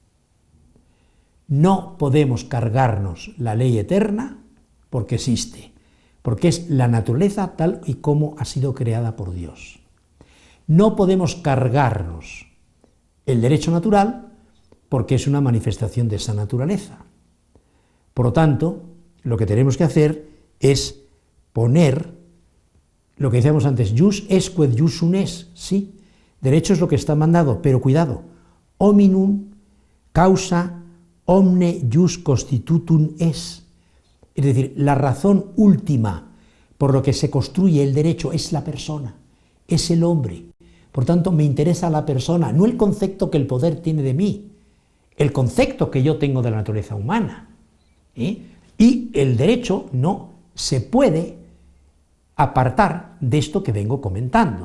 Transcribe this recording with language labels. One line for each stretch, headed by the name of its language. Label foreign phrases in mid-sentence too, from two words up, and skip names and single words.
Spanish: No podemos cargarnos la ley eterna porque existe, porque es la naturaleza tal y como ha sido creada por Dios. No podemos cargarnos el derecho natural porque es una manifestación de esa naturaleza. Por lo tanto, lo que tenemos que hacer es poner lo que decíamos antes,
Latin: jus es quod jus sunt est,
Spanish: sí, derecho es lo que está mandado, pero cuidado,
Latin: hominum causa omne jus constitutum est,
Spanish: es decir, la razón última por lo que se construye el derecho es la persona, es el hombre. Por tanto, me interesa la persona, no el concepto que el poder tiene de mí, el concepto que yo tengo de la naturaleza humana. Y el derecho no se puede apartar de esto que vengo comentando.